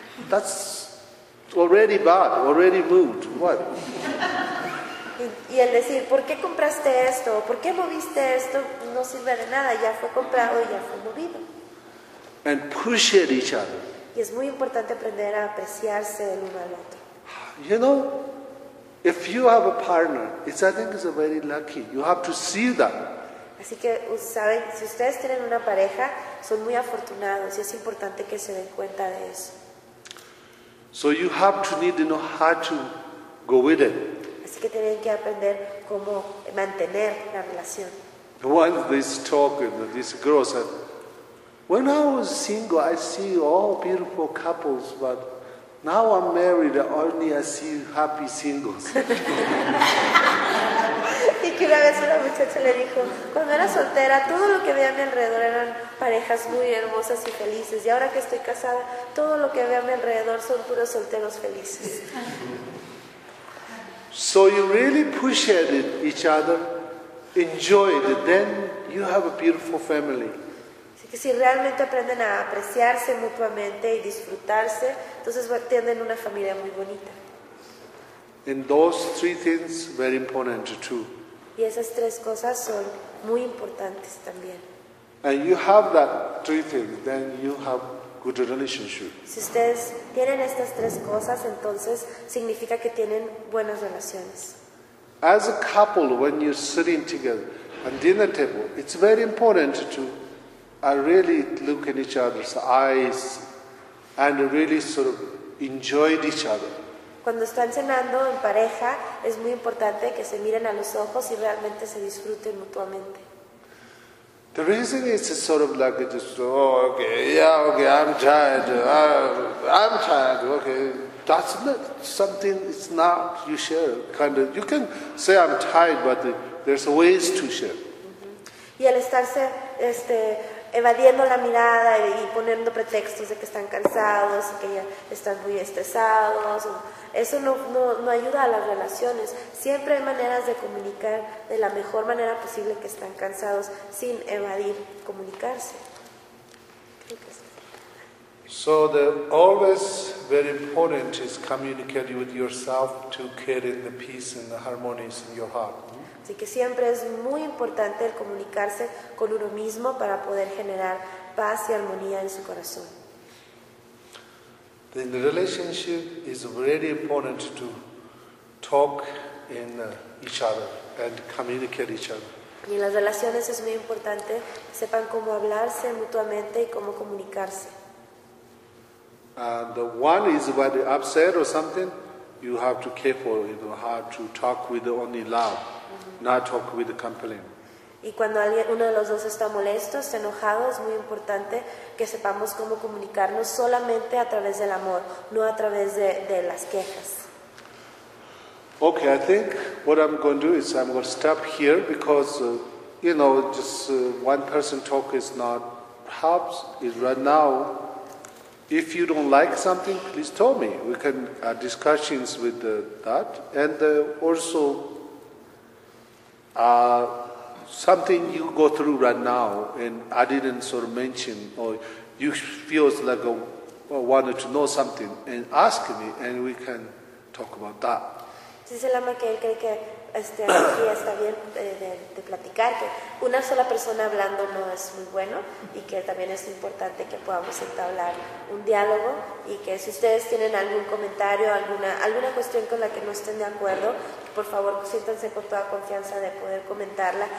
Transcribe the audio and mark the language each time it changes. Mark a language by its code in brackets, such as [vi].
[en] That's already bad, already moved. What? [es] Y el decir, ¿por qué compraste esto? ¿Por qué moviste esto? No sirve de nada, ya fue comprado y ya fue movido. [en] And push at each other. [es] Y es muy importante aprender a apreciarse el uno al otro. [en] You know, if you have a partner, it's, I think it's a very lucky. You have to see that. [es] Así que saben, si ustedes tienen una pareja, son muy afortunados y es importante que se den cuenta de eso. [en] So you have to need to know how to go with it. [es] Así que tienen que aprender cómo mantener la relación. [en] Once this talk, you know, this girl said, when I was single, I see all beautiful couples, but now I'm married, only I see happy singles. [es] Y que una vez una muchacha le dijo, cuando era soltera, todo lo que veía a mi alrededor eran parejas muy hermosas y felices. Y ahora que estoy casada, todo lo que veo a mi alrededor son puros solteros felices. [en] So you really push at it, each other, enjoy it, then you have a beautiful family. [es] Que si realmente aprenden a apreciarse mutuamente y disfrutarse, entonces tienen una familia muy bonita. [en] And those three things very important too. [es] Y esas tres cosas son muy importantes también. [en] And you have that three things, then you have good relationship. [es] Si ustedes tienen estas tres cosas, entonces significa que tienen buenas relaciones. [en] As a couple, when you're sitting together at dinner table, it's very important to I really look in each other's eyes and really sort of enjoyed each other. [es] Cuando están cenando en pareja, es muy importante que se miren a los ojos y realmente se disfruten mutuamente. [en] The reason is sort of like just, oh, okay, yeah, okay, I'm tired. I'm tired. Okay, that's not something. It's not you share. Kind of, you can say I'm tired, but there's ways to share. [es] Y al estarse evadiendo la mirada y poniendo pretextos de que están cansados y que ya están muy estresados, eso no ayuda a las relaciones. Siempre hay maneras de comunicar de la mejor manera posible que están cansados sin evadir comunicarse. [en] So the always very important is communicate with yourself to create the peace and the harmonies in your heart. [es] Así que siempre es muy importante el comunicarse con uno mismo para poder generar paz y armonía en su corazón. [en] The relationship is very important to talk in each other and communicate each other. [es] Y en las relaciones es muy importante sepan cómo hablarse mutuamente y cómo comunicarse. [en] And the one is very upset or something, you have to careful, you know, how to talk with only love, not talk with complaint. [es] Y cuando alguien, uno de los dos está molesto, está enojado, es muy importante que sepamos cómo comunicarnos solamente a través del amor, no a través de las quejas. [en] Okay, I think what I'm going to do is I'm going to stop here because, you know, just one person talk is not helps. Is right now, if you don't like something, please tell me. We can have discussions with that. And also, something you go through right now and I didn't sort of mention, or you feel like a, wanted to know something and ask me and we can talk about that. [es] Dice Lama que él cree que aquí está bien de platicar, que una sola persona hablando no es muy bueno y que también es importante que podamos entablar un diálogo y que si ustedes tienen algún comentario, alguna cuestión con la que no estén de acuerdo, por favor siéntanse con toda confianza de poder comentarla.